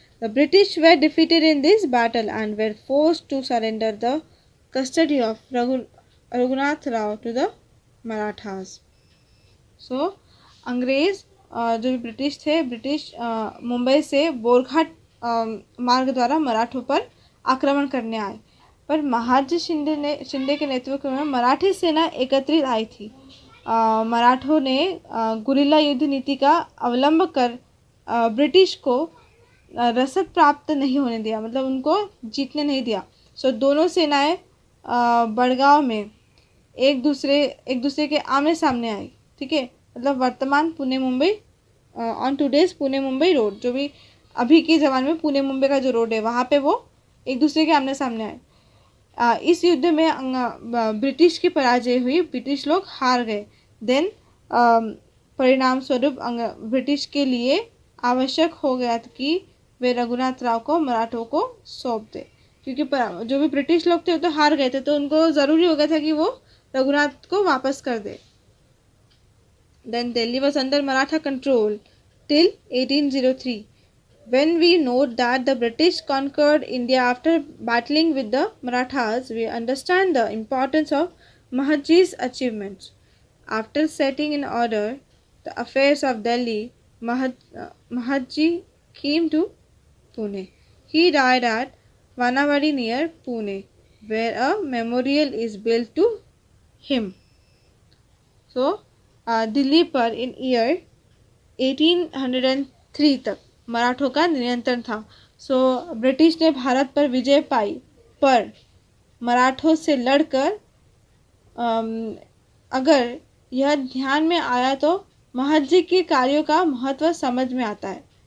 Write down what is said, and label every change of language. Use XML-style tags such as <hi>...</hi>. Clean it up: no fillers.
<en>The British were defeated in this battle and were forced to surrender the custody of Raghunath Rao to the Marathas.</en> <hi>So, अंग्रेज जो British थे, British Mumbai से बोरघाट मार्ग द्वारा मराठों पर आक्रमण करने आए, पर महाजी शिंदे के नेतृत्व में मराठी सेना एकत्रित आई थी। मराठों ने गुरिल्ला युद्ध नीति का अवलंब कर ब्रिटिश को रसद प्राप्त नहीं होने दिया, मतलब उनको जीतने नहीं दिया। सो दोनों सेनाएं बड़गांव में एक दूसरे के आमने सामने आई। ठीक है, मतलब वर्तमान Pune Mumbai</hi> <en>on today's Pune Mumbai road,</en> <hi>जो भी अभी के ज़माने में पुणे मुंबई का जो रोड है वहाँ पे वो एक दूसरे के आमने सामने आए। इस युद्ध में ब्रिटिश की पराजय हुई, ब्रिटिश लोग हार गए। देन परिणाम स्वरूप ब्रिटिश के लिए आवश्यक हो गया कि वे रघुनाथ राव को मराठों को सौंप दे, क्योंकि जो भी ब्रिटिश लोग थे वो तो हार गए थे, तो उनको ज़रूरी हो गया था कि वो रघुनाथ को वापस कर दे।</hi> <en>Then Delhi was under Maratha control till 1803. When we note that the British conquered India after battling with the Marathas, we understand the importance of Mahatji's achievements. After setting in order the affairs of Delhi, Mahatji came to Pune. He died at Vanawadi near Pune, where a memorial is built to him.</en> <hi>So, Delhi पर</hi> <en>in year 1803</en> <hi>तक मराठों का नियंत्रण था। So British ने भारत पर विजय पाई, पर मराठों से लड़कर अगर यह ध्यान में आया तो महाजी के कार्यों का महत्व समझ में आता है।</hi>